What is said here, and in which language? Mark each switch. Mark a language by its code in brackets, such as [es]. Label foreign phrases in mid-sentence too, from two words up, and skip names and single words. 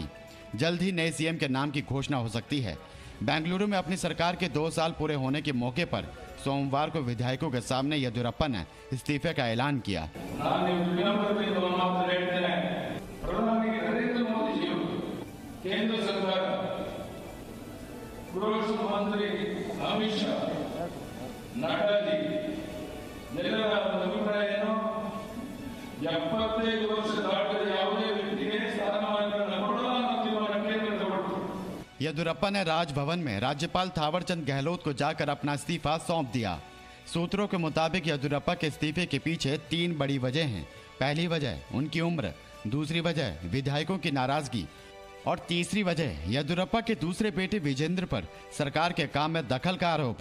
[hi] जल्द ही नए CM के नाम की घोषणा हो सकती है। बेंगलुरु में अपनी सरकार के 2 साल पूरे होने के मौके पर सोमवार को विधायकों के सामने येदियुरप्पा ने इस्तीफे का ऐलान किया। केंद्र सरकार गृह मंत्री अमित शाह नड्डा जी [kn] ಎಲ್ಲರ ಅಭಿಪ್ರಾಯ ಏನು 75 ವರ್ಷ ದಾಟಿದ ಯಾವುದೇ ವ್ಯಕ್ತಿಗೆ ಸ್ಥಾನಮಾನಗಳನ್ನು ಕೊಡಲ್ಲ ಅನ್ನೋ ತೀರ್ಮಾನ ಕೇಂದ್ರ ತಗೊಂಡಿತು। [hi] येदियुरप्पा ने राजभवन में राज्यपाल थावरचंद गहलोत को जाकर अपना इस्तीफा सौंप दिया। सूत्रों के मुताबिक येदियुरप्पा के इस्तीफे के पीछे 3 बड़ी वजह हैं। पहली वजह उनकी उम्र, दूसरी वजह विधायकों की नाराजगी और तीसरी वजह येदियुरप्पा के दूसरे बेटे विजेंद्र पर सरकार के काम में दखल का आरोप।